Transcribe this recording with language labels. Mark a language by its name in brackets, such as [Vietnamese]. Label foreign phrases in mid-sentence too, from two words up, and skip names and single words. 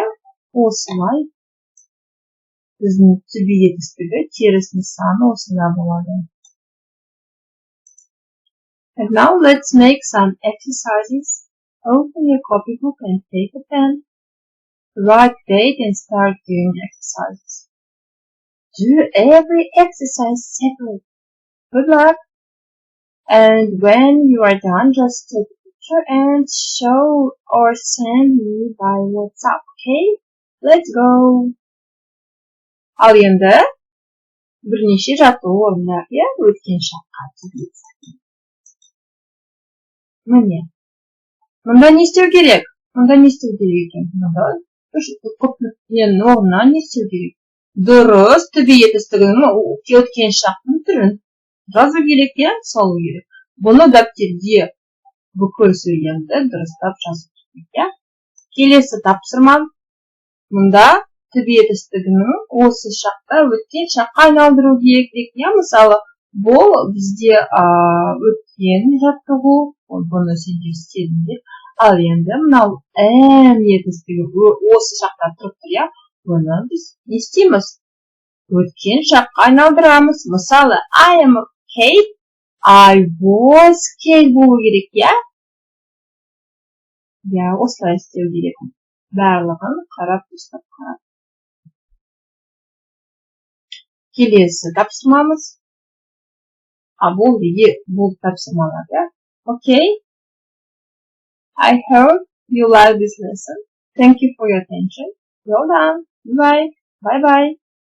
[Kazakh] Осылай біздің [English] to be [Kazakh] етістігі теріс нысаны осында болады. [English] And now let's make some exercises. Open your copybook and take a pen. Write date and start doing exercises. Do every exercise separately. Good luck. And when you are done, just take a picture and show or send me by WhatsApp, okay? Let's go. [Kazakh] Ал енді бірнеше жаттығу орындар, иә? Өткен шаққа тигіз. Міне. Мұнда не істеу керек? Мұнда не істеу керек екен? Мұнда көптің орнына не істеу керек? Дұрыс [English] to be [Kazakh] етістігінің өткен шақтың түрін жазу керек, иә? Салу керек. Бұны дәптерде бүкіл сөйлемді дұрыстап жазу керек, иә? Келесі тапсырма. Мұнда [English] to be [Kazakh] етістігінің осы шақта өткен шаққа айналдыру керек, иә? Мысалы, бұл бізде өткен жаттығу, бұны сендер істедіңдер. Ал енді мынау етістігі осы шақта тұрып тұр, иә? Бұны біз не істейміз? Өткен шаққа айналдырамыз. Мысалы, [English] I am Kate, I was Kate [Kazakh] болу керек, иә? Я осылай істеу керек. Барлығын қарап ұстап қарап. Келесі тапсырмамыз. Бұл тапсырмалар, иә? [English] Okay. I hope you like this lesson. Thank you for your attention. Well done. Bye. Bye-bye.